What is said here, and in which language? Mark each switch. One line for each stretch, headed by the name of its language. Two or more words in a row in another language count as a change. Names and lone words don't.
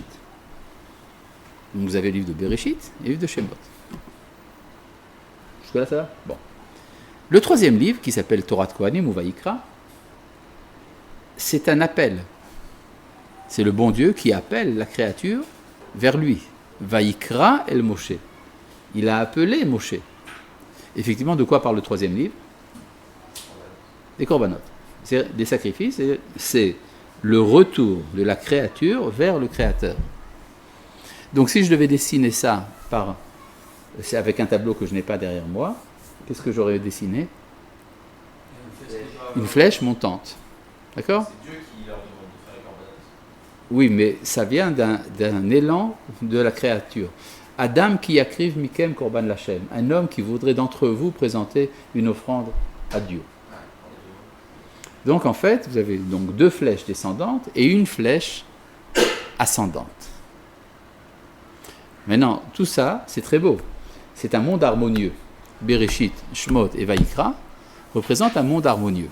French: Donc vous avez le livre de Bereshit et le livre de Shemot. Jusque-là, ça va ? Bon. Le troisième livre, qui s'appelle Torah Kohanim ou Vayikra, c'est un appel. C'est le bon Dieu qui appelle la créature vers lui.
Hebrew: ויקרא אל משה.
French: Il a appelé Moshe. Effectivement, de quoi parle le troisième livre ? Des korbanot. C'est des sacrifices, c'est le retour de la créature vers le Créateur. Donc si je devais dessiner ça c'est avec un tableau que je n'ai pas derrière moi, qu'est-ce que j'aurais dessiné ? Une flèche montante. D'accord ? C'est Dieu qui leur demande de faire les korbanot. Oui, mais ça vient d'un élan de la créature.
Hebrew: אדם כי יקריב מכם קרבן לכם,
French: un homme qui voudrait d'entre vous présenter une offrande à Dieu. Donc en fait, vous avez donc 2 flèches descendantes et une flèche ascendante. Maintenant, tout ça, c'est très beau. C'est un monde harmonieux. Bereshit, Shemot et Vayikra représentent un monde harmonieux.